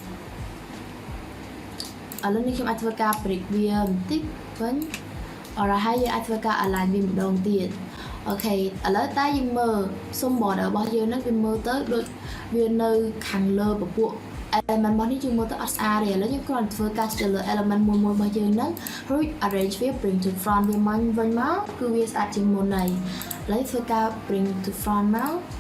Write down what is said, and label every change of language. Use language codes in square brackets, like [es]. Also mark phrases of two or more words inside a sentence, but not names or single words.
[km] ឡូវនេះខ្ញុំអាចធ្វើការ break វាបន្តិចវិញអរហើយយើងអាចធ្វើការ align វាម្ដងទៀតអូខេឥឡូវតែយើងមើលសុំ border របស់យើងហ្នឹងវាមើលទៅដូចវានៅខាងលើពពួក element របស់នេះយើងមើលទៅអត់ស្អាតទេឥឡូវយើងគ្រាន់តែធ្វើការចូលលើ element មួយរបស់យើងហ្នឹងរួច arrange វា [en] bring to front [km] វាមកវិញមកគឺវាស្អាតជាងមុនហើយឥឡូវធ្វើការ [en] bring to front [km] មក